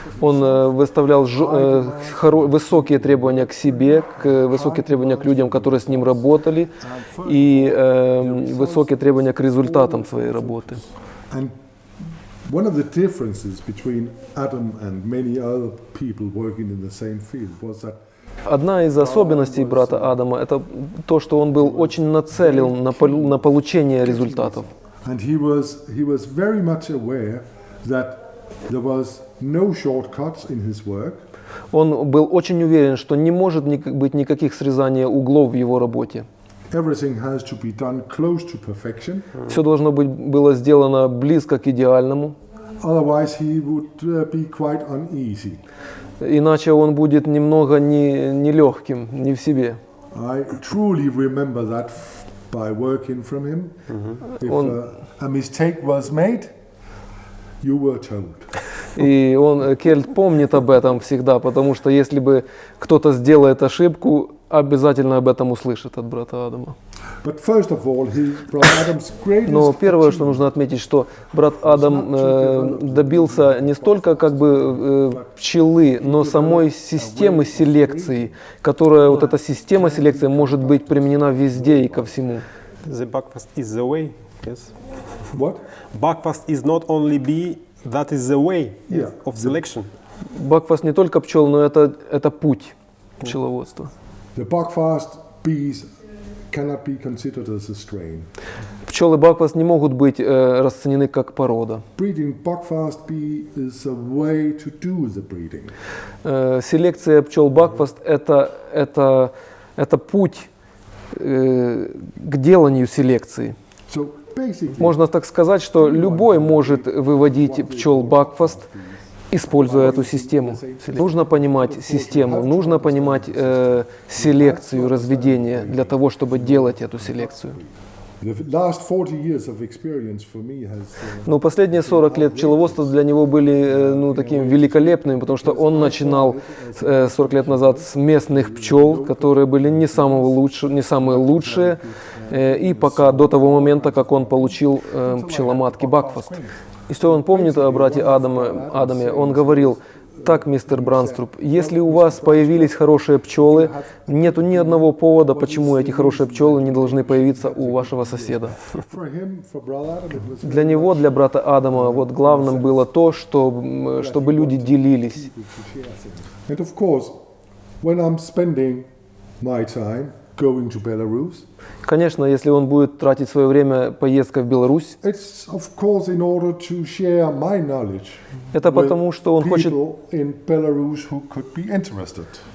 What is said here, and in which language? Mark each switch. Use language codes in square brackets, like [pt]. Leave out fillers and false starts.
[ru] Он выставлял высокие требования к себе, высокие требования к людям, которые с ним работали, и высокие требования к результатам своей работы. [en] And one of the differences between Adam and many other people working in the same field was that [ru] Одна из особенностей брата Адама – это то, что он был очень нацелен на получение результатов. [en] and he was very much aware that there was no shortcuts in his work. [ru] Он был очень уверен, что не может быть никаких срезаний углов в его работе. [en] Everything has to be done close to perfection. [ru] Все должно было сделано близко к идеальному, [en] Otherwise, he would be quite uneasy. [ru] иначе он будет немного нелегким, не в себе. [en] I truly remember that by working from him. If a mistake was made, you were told. [ru] И Кельт помнит об этом всегда, потому что если бы кто-то сделает ошибку, обязательно об этом услышит от брата Адама. [en] But first of all, Brother Adam's greatest [ru] Но первое, что [en] achievement [ru] нужно отметить, что брат Адам добился не столько как бы пчелы, но самой системы селекции, которая, вот эта система селекции может быть применена везде и ко всему. [en] The Buckfast is the way. Yes. What? Buckfast is not only bee, that is the way Yeah. of selection. [ru] Бакфаст не только пчел, но это путь пчеловодства. [en] The Buckfast bees cannot be considered as a strain. [ru] Пчелы Бакфаст не могут быть расценены как порода. [en] Breeding Buckfast bee is a way to do the breeding. [ru] Селекция пчел Бакфаст это путь к деланию селекции. [en] So basically, [ru] Можно так сказать, что любой может выводить пчел Бакфаст, используя эту систему. Нужно понимать систему, нужно понимать селекцию, разведение для того, чтобы делать эту селекцию. [en] the last 40 years of experience for me has [ru] Но последние 40 лет пчеловодства для него были такими великолепными, потому что он начинал 40 лет назад с местных пчел, которые были не самые лучшие, и пока до того момента, как он получил пчеломатки Бакфаст. И что он помнит о брате Адаме, он говорил: так, мистер Бранструп, если у вас появились хорошие пчелы, нету ни одного повода, почему эти хорошие пчелы не должны появиться у вашего соседа. [en] for him, for Brother Adam, it was [ru] Для него, для брата Адама, вот главным было то, чтобы люди делились. [en] And of course, when I'm spending my time going to Belarus, [ru] Конечно, если он будет тратить свое время поездкой в Беларусь, [en] it's of course in order to share my knowledge [ru] это потому, что он хочет, [en] people in Belarus who could be interested.